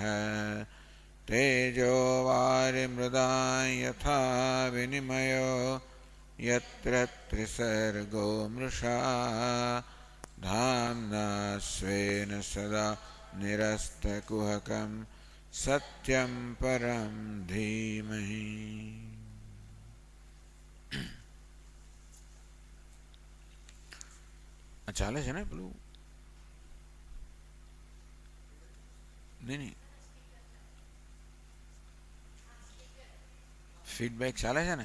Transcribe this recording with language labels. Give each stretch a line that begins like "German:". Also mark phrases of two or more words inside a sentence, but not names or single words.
Sanskrit: तेजो वारिमृदां यथा विनिमयो यत्र त्रिसर्गो मृषा धाम्ना स्वेन सदा निरस्तकुहकं सत्यं परं धीमहि।
Gujarati: ચાલે છે ને પેલું? નહીં, ફીડબેક ચાલે છે ને?